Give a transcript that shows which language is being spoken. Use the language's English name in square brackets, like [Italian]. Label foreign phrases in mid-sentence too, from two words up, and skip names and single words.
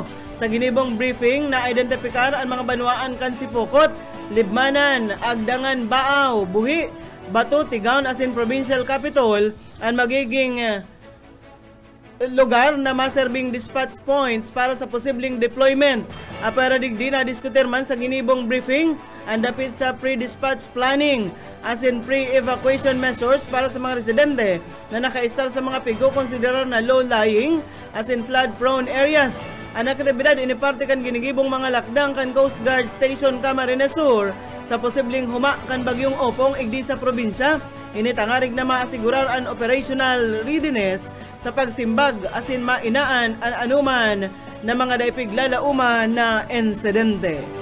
[Bikol] Sa ginibong briefing na identifikar ang mga banwaan kan Sipokot, Libmanan, Agdangan, Baaw, Buhi, Batu, Tigaon asin Provincial Capital ang magiging lugar na maserbing [English] dispatch points [Bikol] para sa posibleng deployment. Pero digdi na diskutir man sa ginibong briefing ang dapit sa [English] pre-dispatch planning [Bikol] as in [English] pre-evacuation measures [Bikol] para sa mga residente na naka-istar sa mga pigo konsiderar na low-lying as in [English] flood-prone areas. [Bikol] Ang aktibidad iniparte kan ginigibong mga lakdang kan Coast Guard Station Camarines Sur sa posibleng huma kan bagyong Opong igdi sa probinsya. Initangarig na maasigurar ang [English] operational readiness [Bikol] sa pagsimbag asin mainaan ang anuman na mga daipiglalauman na insidente.